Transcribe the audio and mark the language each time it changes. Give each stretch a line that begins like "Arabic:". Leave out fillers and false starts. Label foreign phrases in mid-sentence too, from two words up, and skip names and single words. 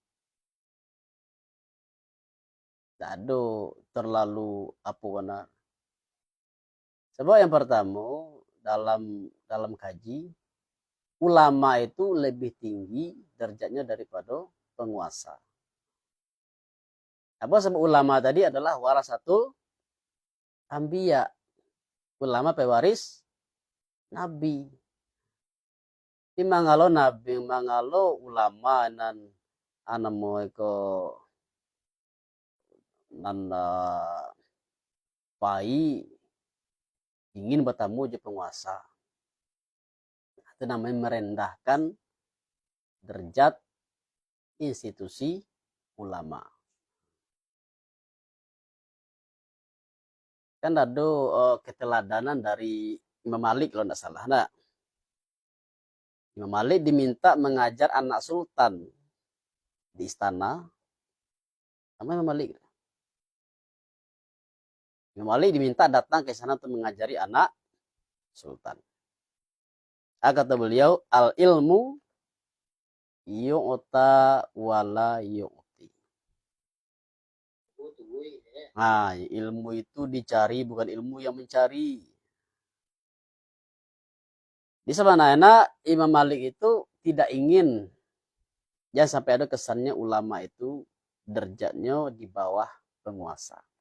Indonesian: Tak ada terlalu apa benar. Sebab yang pertama dalam kaji, ulama itu lebih tinggi derajatnya daripada penguasa. Apa sebab ulama tadi adalah
Arabic: ورثة الأنبياء.
Indonesian: Ulama pewaris nabi.
Minangkabau: Di mangalo nabi, mangalo ulama nan anamo iko nan pai ingin bertemu je penguasa.
Indonesian: Itu namanya merendahkan derajat institusi ulama. Kan ada keteladanan dari Imam Malik kalau tidak salah. Nah, Imam Malik diminta mengajar anak sultan di istana. Sama Imam Malik. Imam Malik diminta datang ke sana untuk mengajari anak sultan. Kata beliau,
Arabic: العلم يؤتى ولا يأتي.
Indonesian: Nah, ilmu itu dicari, bukan ilmu yang mencari. Di sebenarnya Imam Malik itu tidak ingin, jangan sampai ada kesannya ulama itu derajatnya di bawah penguasa.